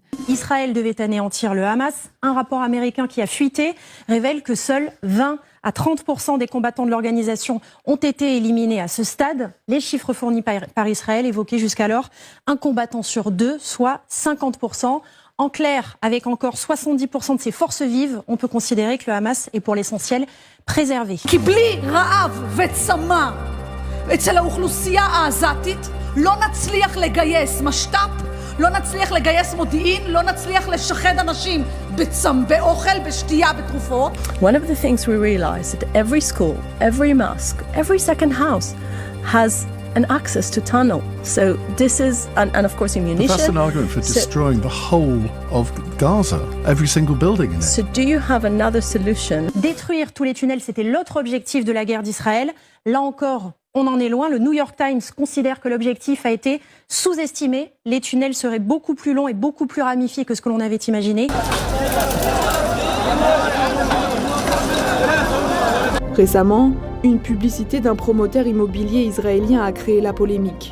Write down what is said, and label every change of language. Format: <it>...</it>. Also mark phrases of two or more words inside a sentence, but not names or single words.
<fr>Israël devait anéantir le Hamas. Un rapport américain qui a fuité révèle que seuls 20 à 30% des combattants de l'organisation ont été éliminés à ce stade. Les chiffres fournis par Israël évoquaient jusqu'alors un combattant sur deux, soit 50%. En clair, avec encore 70% de ses forces vives, on peut considérer que le Hamas est pour l'essentiel préservé.</fr> <he>לא נצליח לגייס משת"פ, לא נצליח לגייס מודיעין, לא נצליח לשחד אנשים באוכל, בשתייה, בתרופות.</he> <en>One of the things we realized that every school, every mosque, every second house has an access to tunnel. So this is, and of course ammunition. But that's an argument for destroying the whole of Gaza, every single building in it. So do you have another solution?</en> <fr>Détruire tous les tunnels, c'était l'autre objectif de la guerre d'Israël. Là encore, on en est loin. Le New York Times considère que l'objectif a été sous-estimé. Les tunnels seraient beaucoup plus longs et beaucoup plus ramifiés que ce que l'on avait imaginé. Récemment, une publicité d'un promoteur immobilier israélien a créé la polémique.</fr>